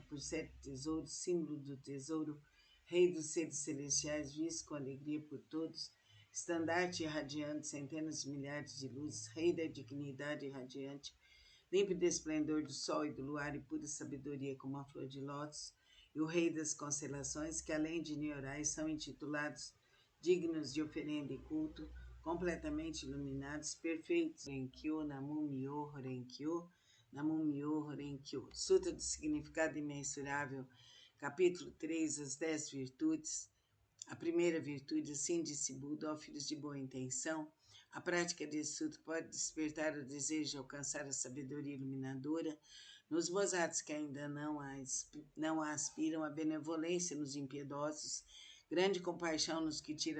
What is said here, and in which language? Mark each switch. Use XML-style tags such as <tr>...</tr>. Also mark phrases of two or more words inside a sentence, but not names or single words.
<pt>por 7 tesouros, símbolo do tesouro, rei dos seres celestiais, visto com alegria por todos, estandarte irradiante centenas de milhares de luzes, rei da dignidade irradiante, límpido esplendor do sol e do luar e pura sabedoria como a flor de lótus, e o rei das constelações, que além de Nyorais são intitulados dignos de oferenda e culto, completamente iluminados, perfeitos.</pt> <ja>蓮華経、南無妙法蓮華経、南無妙法蓮華経.</ja> <pt>Sutra do Significado Imensurável, capítulo 3, as 10 virtudes. A primeira virtude, assim disse Buda, ó filhos de boa intenção, A prática desse sutra pode despertar o desejo de alcançar a sabedoria iluminadora nos bozatos que ainda não aspiram, a benevolência nos impiedosos, grande compaixão nos que tira</pt>